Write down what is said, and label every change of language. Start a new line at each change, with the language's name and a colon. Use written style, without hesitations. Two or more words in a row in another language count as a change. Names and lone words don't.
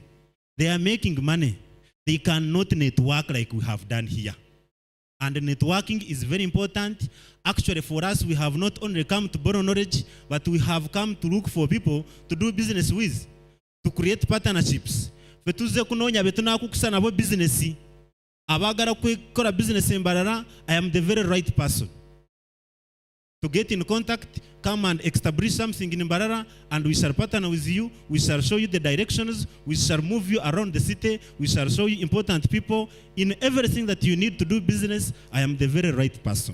English: They are making money. They cannot network like we have done here. And networking is very important. Actually, for us, we have not only come to borrow knowledge, but we have come to look for people to do business with, to create partnerships.
Nyankole: Fetuze kunonya betuna kukusa nabo business. Abagara kukora business embarara,
English: I am the very right person to get in contact, come and establish something in Mbarara, and we shall partner with you. We shall show you the directions. We shall move you around the city. We shall show you important people. In everything that you need to do business, I am the very right person.